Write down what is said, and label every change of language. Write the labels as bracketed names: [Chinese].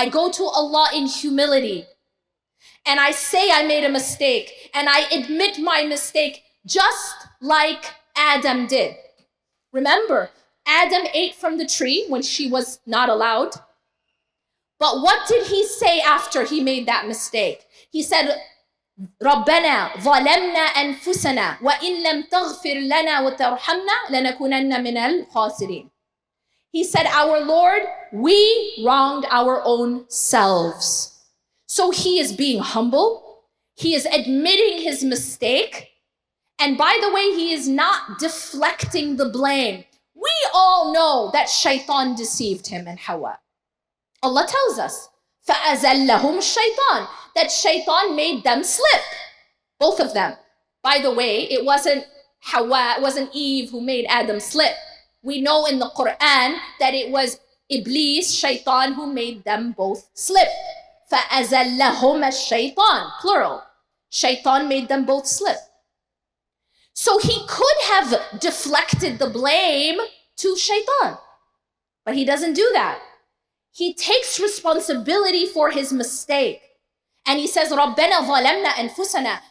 [English] I go to Allah in humility and I say I made a mistake and I admit my mistake, just like Adam did. Remember, Adam ate from the tree when she was not allowed. But what did he say after he made that mistake? He said, [Arabic] رَبَّنَا ظَلَمْنَا أَنفُسَنَا وَإِن لَمْ تَغْفِرْ لَنَا وَتَرْحَمْنَا لَنَكُونَنَّ مِنَ الْخَاسِرِينَ. [English] He said, our Lord, we wronged our own selves. So he is being humble. He is admitting his mistake. And by the way, he is not deflecting the blame. We all know that shaitan deceived him and Hawa. Allah tells us, [Arabic] فَأَزَلَّهُمْ الشَّيْطَانِ, [English] that shaitan made them slip. Both of them. By the way, it wasn't Hawa, it wasn't Eve who made Adam slip. We know in the Quran that it was Iblis, shaitan, who made them both slip. [Arabic] فَأَزَلَّهُمَ الشَّيْطَانِ, plural. [English] Shaitan made them both slip. So he could have deflected the blame to shaitan, but he doesn't do that. He takes responsibility for his mistake. And he says, [Arabic] رَبَّنَا ظَلَمْنَا أَنفُسَنَا.